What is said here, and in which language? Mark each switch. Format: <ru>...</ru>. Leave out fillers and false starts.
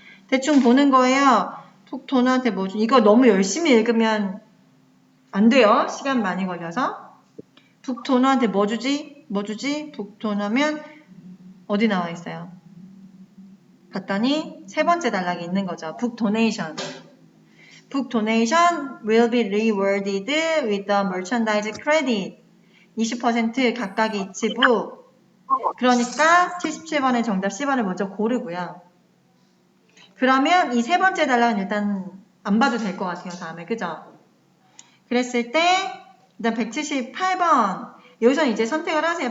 <ko>대충 보는 거예요. 북도너한테 뭐 주냐? 이거 너무 열심히 읽으면 안 돼요. 시간 많이 걸려서. 북도너한테 뭐 주지? 뭐 주지? 북도너면 어디 나와 있어요? 봤더니 세 번째 단락에 있는 거죠. 북 도네이션.</ko> <en>북 donation will be rewarded with the merchandise credit.</en> <ko>20% 각각의 지부. 그러니까 77번의 정답 10번을 먼저 고르고요. 그러면 이 세 번째 단락은 일단 안 봐도 될 것 같아요. 다음에. 그죠? 그랬을 때 일단 178번. 여기서 이제 선택을 하세요.</ko>